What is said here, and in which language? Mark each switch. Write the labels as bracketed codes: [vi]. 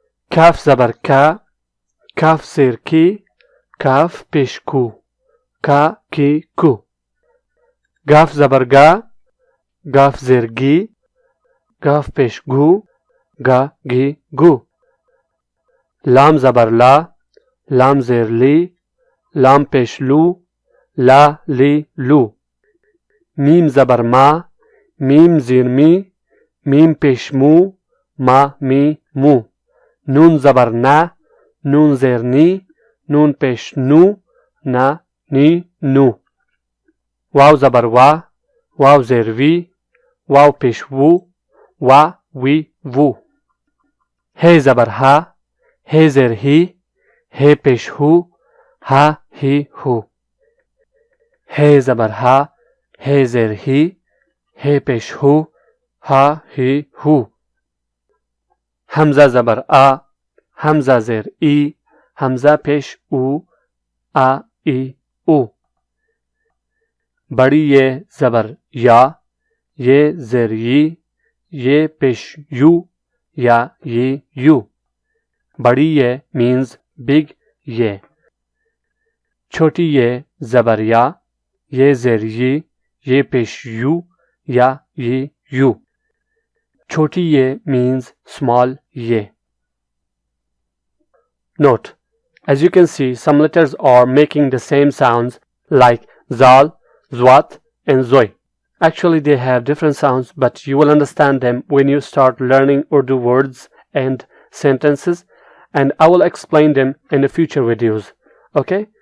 [ur] کاف زبر کا، کاف زیر کی، کاف پیش کو، کا کی کو. گاف زبر گا، گاف زیر گی، گاف پیش گو، گا گی گو. لام زبر لا، لام زیر لی، لام پیش لو، لا لی لو. میم زبر ما، میم زیر می، میم پیش مو، ما می مو. نون زبر نه، نون زیر نی، نون پیش نو، نا نی نو. واو زبر وا، واو زیر وی، واو پیش وو، وا وی وو. هی زبر ها، هی زیر هی، هی پیش هو، ها هی هو. هی زبر ها، هی زیر هی، هی پیش هو، ها هی هو. همزه زبر آ، همزه زیر ای، همزه پیش او، آ ای او. بڑی یہ زبر یا، یہ زیر یی، یہ پیش یو، یا یہ یو. [en] بڑی یہ means big یہ. [ur] چھوٹی یہ زبر یا، یہ زیر یی، یہ پیش یو، یا یہ یو. [en] چھوٹی یہ means small یہ. Note: as you can see, some letters are making the same sounds like zal, zwat, and zoi. Actually, they have different sounds, but you will understand them when you start learning Urdu words and sentences, and I will explain them in the future videos. Okay?